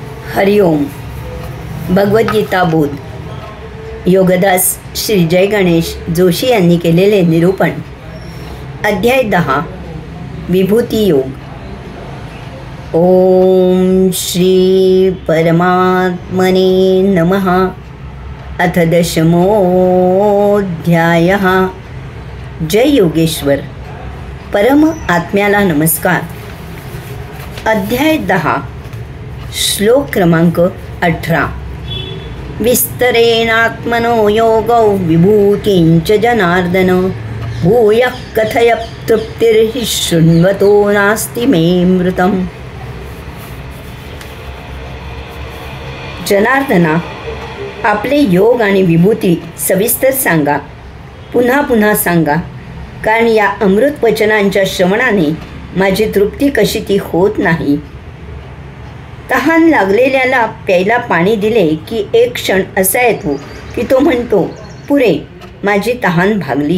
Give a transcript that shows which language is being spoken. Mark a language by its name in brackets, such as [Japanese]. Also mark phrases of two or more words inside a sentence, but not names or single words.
[Marathi] हरिओम. भगवद्गीता बोध. योगदास श्री जय गणेश जोशी यांनी केलेले निरूपण. अध्याय 10. विभूती योग. [Sanskrit] ओम श्री परमात्मने नमः. अथ 10मोऽध्यायः. [Marathi] जय योगेश्वर. परम आत्म्याला नमस्कार. अध्याय 10. श्लोक क्रमांक 18. [Sanskrit] विस्तरेणात्मनो योगौ विभूतिंच जनार्दन भूयः कथय तृप्तिर्हि शृण्वतो नास्ति मे मृतम्. [Marathi] जनार्दना, आपले योग आणि विभूती सविस्तर सांगा, पुन्हा पुन्हा सांगा, कारण या अमृत वचनांच्या श्रवणाने माझी तृप्ती कशी ती होत नाही. तहान लागलेल्याला प्यायला पाणी दिले की एक क्षण असा येतो की तो म्हणतो, पुरे, माझी तहान भागली.